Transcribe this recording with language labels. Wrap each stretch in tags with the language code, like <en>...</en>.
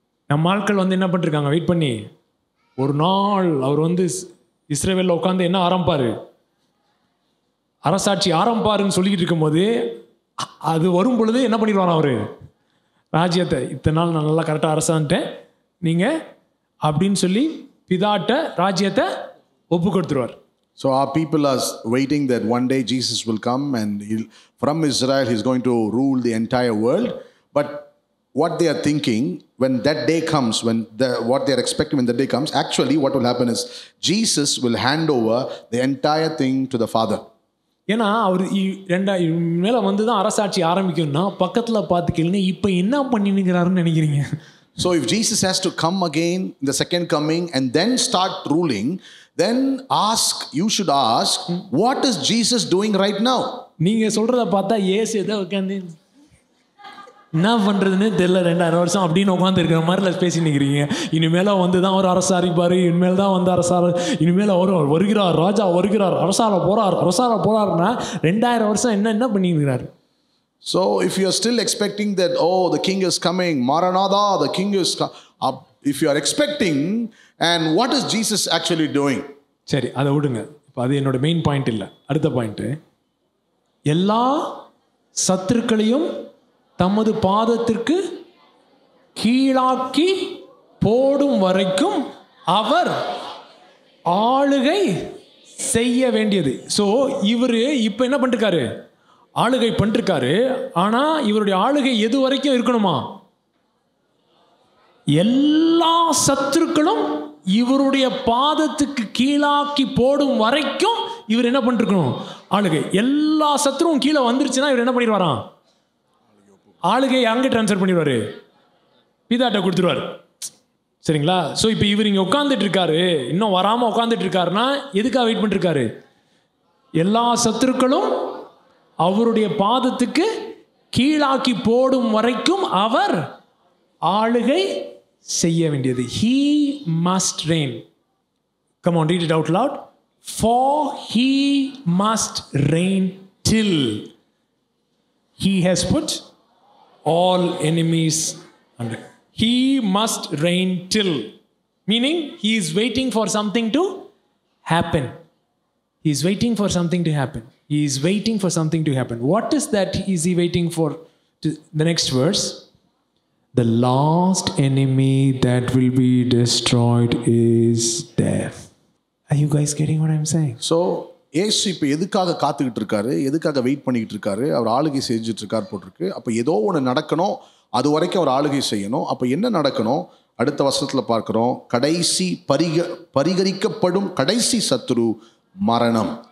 <ta>நம்ம ஆட்கள் வந்து என்ன பண்ணிருக்காங்க? வெயிட் பண்ணி ஒரு நாள் அவர் வந்து இஸ்ரவேலில் உட்காந்து என்ன ஆரம்பிப்பார்? அரசாட்சி ஆரம்பிப்பாருன்னு சொல்லிக்கிட்டு இருக்கும்போது அது வரும் பொழுது என்ன பண்ணிடுவார்? அவர் ராஜ்யத்தை இத்தனை நாள் நான் நல்லா கரெக்டாக அரசான்ட்டேன் நீங்கள் அப்படின்னு சொல்லி பிதாட்ட ராஜ்யத்தை ஒப்பு கொடுத்துருவார்.</ta> <en>So our people are waiting that one day Jesus will come and from Israel he's going to rule the entire world. But what they are thinking when that day comes, what they are expecting when that day comes, actually what will happen is Jesus will hand over the entire thing to the Father.</en> <ta>ஏன்னா அவர் மேலே வந்து தான் அரசாட்சி ஆரம்பிக்கும்னா பக்கத்தில் பார்த்து கேளுங்க இப்போ என்ன பண்ணினுங்கிறாருன்னு நினைக்கிறீங்க.</ta> <en>So if Jesus has to come again in the second coming and then start ruling, then you should ask, what is Jesus doing right now?</en> <ta>நீங்கள் சொல்கிறத பார்த்தா ஏசு எதை உட்காந்து என்ன பண்ணுறதுன்னு தெரியல 2000 வருஷம் அப்படின்னு உட்காந்து இருக்கிற மாதிரில பேசி நிற்கிறீங்க. இனிமேல் வந்து தான் அவர் அரசாரிப்பார், இனிமேல் தான் வந்து இனிமேல் அவர் வருகிறார், ராஜா வருகிறார், அரசார போகிறார்னா 2000 வருஷம் என்ன பண்ணிக்கிறார்?</ta> <en>So if you are still expecting that, oh, the king is coming, Maranatha, the king is if you are expecting, and what is Jesus actually doing?</en> <ta>சரி, அதை விடுங்க. இப்போ அது என்னோட மெயின் பாயிண்ட் இல்லை. அடுத்த பாயிண்ட்டு, எல்லா சத்துருக்களையும் தமது பாதத்திற்கு கீழாக்கி போடும் வரைக்கும் அவர் ஆளுகை செய்ய வேண்டியது. ஸோ இவர் இப்போ என்ன பண்ணிருக்காரு? ஆளுகை பண்ணிருக்காரு. ஆனால் இவருடைய ஆளுகை எது வரைக்கும் இருக்கணுமா? எல்லா சத்துருக்களும் இவருடைய பாதத்துக்கு கீழாக்கி போடும் வரைக்கும் இவர் என்ன பண்ணிருக்கணும்? ஆளுகை. எல்லா சத்துருவும் கீழே வந்துருச்சுன்னா இவர் என்ன பண்ணிடுவாராம்? ஆளுகை அங்கே ட்ரான்ஸ்ஃபர் பண்ணிடுவார், பிதாட்ட கொடுத்துருவார். சரிங்களா? ஸோ இப்போ இவர் இங்கே உட்காந்துட்டு இருக்காரு, இன்னும் வராமல் உட்காந்துட்டு இருக்காருன்னா எதுக்காக வெயிட் பண்ணிருக்காரு? எல்லா சத்துருக்களும் அவருடைய பாதத்துக்கு கீழாக்கி போடும் வரைக்கும் அவர் ஆளுகை செய்ய வேண்டியது.</ta> <en>He must reign. Come on, read it out loud. For he must reign till he has put all enemies under. He must reign till, meaning he is waiting for something to happen. He is waiting for something to happen. He is waiting for something to happen. What is that is he waiting for? The next verse. The last enemy that will be destroyed is death. Are you guys getting what I'm saying?</en> <ta>So ஏசு இப்போ எதுக்காக காத்துக்கிட்டு இருக்காரு, எதுக்காக wait பண்ணிக்கிட்டு இருக்காரு? அவர் ஆளுகை செஞ்சுட்டு இருக்கார் போட்டிருக்கு. அப்போ ஏதோ ஒன்று நடக்கணும், அது வரைக்கும் அவர் ஆளுகை செய்யணும். அப்போ என்ன நடக்கணும்? அடுத்த வசனத்தில் பார்க்குறோம், கடைசி பரிகரிக்கப்படும் கடைசி சத்துரு மரணம்.</ta>